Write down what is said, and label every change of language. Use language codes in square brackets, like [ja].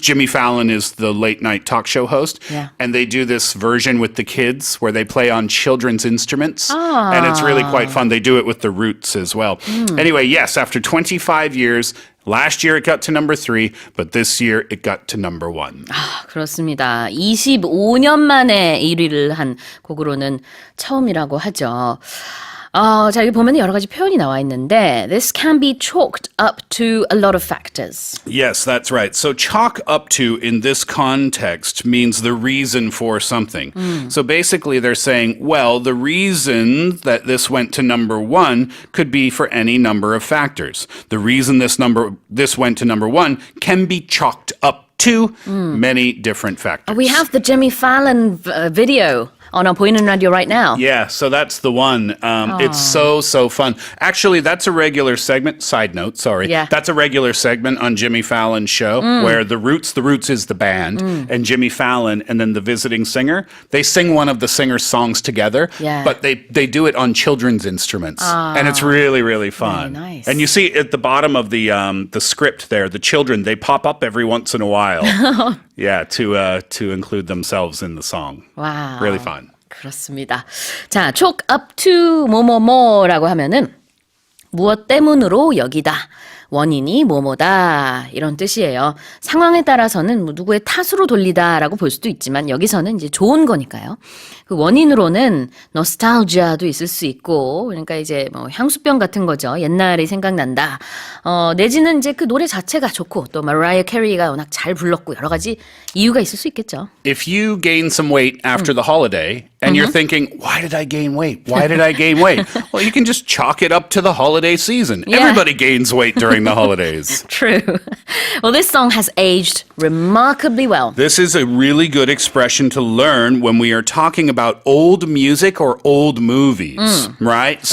[en] Jimmy Fallon is the late night talk show host. Yeah. And they do this version with the kids where they play on children's instruments. And it's really quite fun. They do it with the Roots as well. Anyway, yes, after 25 years, last year it got to number 3, but this year it got to number 1. [ko] 그렇습니다. 25년 만에 1위를 한 곡으로는 처음이라고 하죠. 자, 여기 보면 여러 가지 표현이 나와 있는데 [en] this can be chalked up to a lot of factors. Yes, that's right. So chalk up to in this context means the reason for something. So basically they're saying, well, the reason that this went to number 1 could be for any number of factors. The reason this went to number 1 can be chalked up to many different factors. We have the Jimmy Fallon video on our Boy는 Radio right now. Yeah, so that's the one. It's so fun. Actually, that's a regular segment. Side note, sorry. Yeah. That's a regular segment on Jimmy Fallon's show where the Roots is the band, and Jimmy Fallon and then the visiting singer, they sing one of the singer's songs together, Yeah. but they do it on children's instruments. And it's really, really fun. Very nice. And you see at the bottom of the script there, the children, they pop up every once in a while. Yeah, to include themselves in the song. Wow. Really fun. [ko] 그렇습니다. 자, chalk up to 뭐뭐뭐라고 하면은 무엇 때문으로 여기다. 원인이 뭐뭐다 이런 뜻이에요. 상황에 따라서는 뭐 누구의 탓으로 돌리다라고 볼 수도 있지만 여기서는 이제 좋은 거니까요. 그 원인으로는 노스탈지아도 있을 수 있고 그러니까 이제 뭐 향수병 같은 거죠. 옛날이 생각난다. 내지는 이제 그 노래 자체가 좋고 또 마라이어 캐리가 워낙 잘 불렀고 여러 가지 이유가 있을 수 있겠죠. [en] If you gain some weight after the holiday and you're thinking, why did I gain weight? Why did I gain weight? Well, you can just chalk it up to the holiday season. Yeah. Everybody gains weight during the holidays. True. Well, this song has aged remarkably well. This is a really good expression to learn when we are talking about old music or old movies, right?